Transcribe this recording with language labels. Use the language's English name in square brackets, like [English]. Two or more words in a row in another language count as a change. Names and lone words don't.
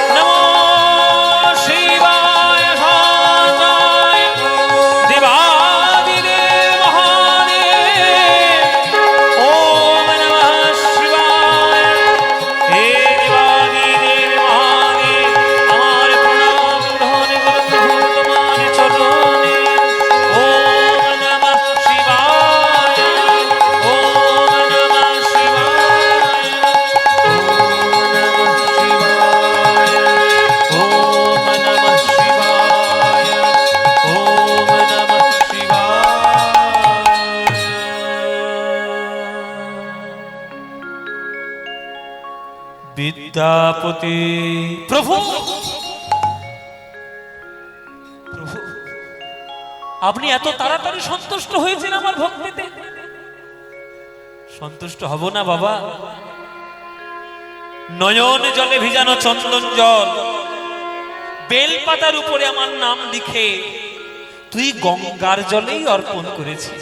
[Sanskrit] नमो शिवाय शान्ताय देवादिदेव महादेव। ॐ नमः शिवाय। हे देवादिदेव महादेव, [Bangla] আমার প্রণাম গ্রহণ করুন তোমার চরণে। [Sanskrit] ॐ नमः शिवाय, ॐ नमः शिवाय, ॐ नमः शिवाय, ॐ नमः शिवाय, ॐ नमः शिवाय। [Bangla] বিদ্যাপতি প্রভু, প্রভু, আপনি এত তাড়াতাড়ি সন্তুষ্ট হয়েছেন আমার ভক্তিতে? সন্তুষ্ট হব না বাবা। নয়ন জলে ভিজানো চন্দন জল, বেলপাতার উপরে আমার নাম লিখে তুই গঙ্গার জলেই অর্পণ করেছিস।